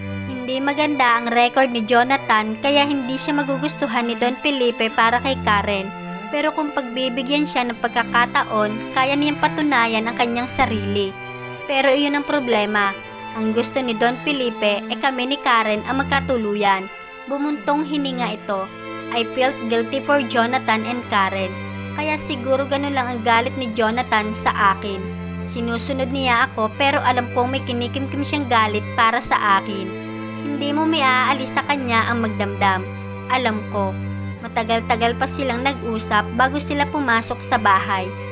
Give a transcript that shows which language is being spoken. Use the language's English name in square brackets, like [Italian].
[Filipino] Hindi maganda ang record ni Jonathan kaya hindi siya magugustuhan ni Don Felipe para kay Karen. Pero kung pagbibigyan siya ng pagkakataon, kaya niyang patunayan ang kanyang sarili. Pero iyon ang problema. Ang gusto ni Don Felipe ay kami ni Karen ang magkatuluyan. Bumuntong hininga ito. [English] I felt guilty for Jonathan and Karen. [Filipino] Kaya siguro ganun lang ang galit ni Jonathan sa akin. Sinusunod niya ako pero alam kong may kinikimkim siyang galit para sa akin. Hindi mo may aalis sa kanya ang magdamdam. Alam ko. Matagal-tagal pa silang nag-usap bago sila pumasok sa bahay.